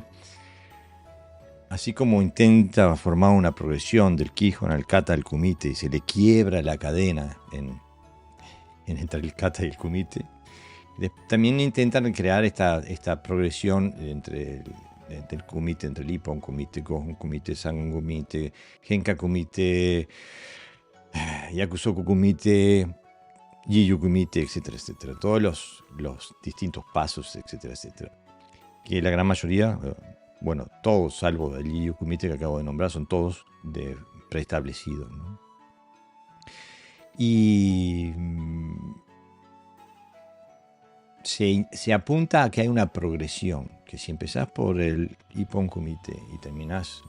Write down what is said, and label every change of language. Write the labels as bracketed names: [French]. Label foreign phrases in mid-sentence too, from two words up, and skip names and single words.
[Spanish] así como intenta formar una progresión del Kihon al kata al kumite y se le quiebra la cadena entre el kata y el kumite, también intentan crear esta progresión entre el kumite, entre el Ippon kumite, Gohon kumite, Sangon kumite, Genka kumite, Yakusoku kumite, Jiyu kumite, etcétera, etcétera. Todos los distintos pasos, etcétera, etcétera. Que la gran mayoría, bueno, todos salvo el Jiyu kumite que acabo de nombrar, son todos preestablecidos, ¿no? Y se apunta a que hay una progresión, que si empezás por el Ippon kumite y